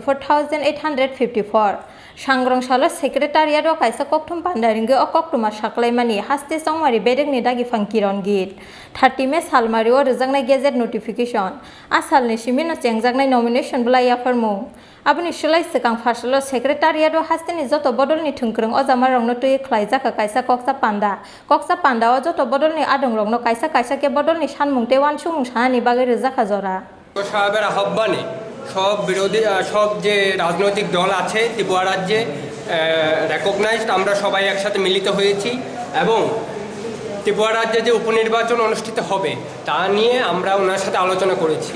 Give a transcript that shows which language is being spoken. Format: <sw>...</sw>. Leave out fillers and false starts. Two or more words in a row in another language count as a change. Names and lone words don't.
<trp>44,854 सांग्रांसाल सेक्रेटारियाट काइसा कक्टुम पान्डारिंगे अकक्टुमा साक्लायमानि हास्ते संमारि बेदेगनि दागि फांकिरन गीत 30 मे सालमारियाव रोजांनाय</trp> <en>gazette notification</en> <trp>आसालनि सिमिनो चेंजांनाय नमिनेशन ब्लाय आफारमुं आबुनि सोलाय सिगां फारसल सेक्रेटारियाट हास्टेनि जतो बदलनि थोंख्रों अजामारंनो तुइ ख्लाइजाखा काइसा कक्सा पान्डाव जतो बदलनि आदंरंनो काइसा काइसा के बदलनि सानमुंते वानसुमुं सानानि बागै रोजाखा जरा</trp> <bn>সাহেবের আহ্বানে সব বিরোধী সব যে রাজনৈতিক দল আছে ত্রিপুরা রাজ্যে রেকগনাইজড আমরা সবাই একসাথে মিলিত হয়েছি এবং ত্রিপুরা রাজ্যে যে উপনির্বাচন অনুষ্ঠিত হবে তা নিয়ে আমরা ওনার সাথে আলোচনা করেছি।</bn>